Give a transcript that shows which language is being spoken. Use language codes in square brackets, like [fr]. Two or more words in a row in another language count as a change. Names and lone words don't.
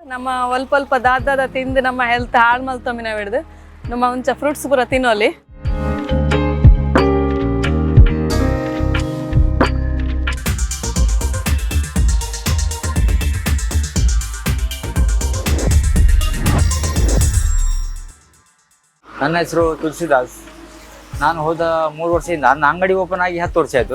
[tcy] ನಮ್ಮ ಒಲ್ಪ ದಾದ ತಿಂದು ನಮ್ಮ ಹೆಲ್ತ್ ಹಾಳು ಮಲ್ತೊಮ್ಮಿನ ಬಿಡ್ದು ನಮ್ಮ ಮುಂಚೆ ಫ್ರೂಟ್ಸ್ ಪೂರ ತಿನ್ನೋಲಿ. [kn] ನನ್ನ ಹೆಸರು ತುಳಸಿದಾಸ್. ನಾನು ಹೋದ 3 ವರ್ಷದಿಂದ ನನ್ನ ಅಂಗಡಿ ಓಪನ್ ಆಗಿ 10 ವರ್ಷ ಆಯಿತು.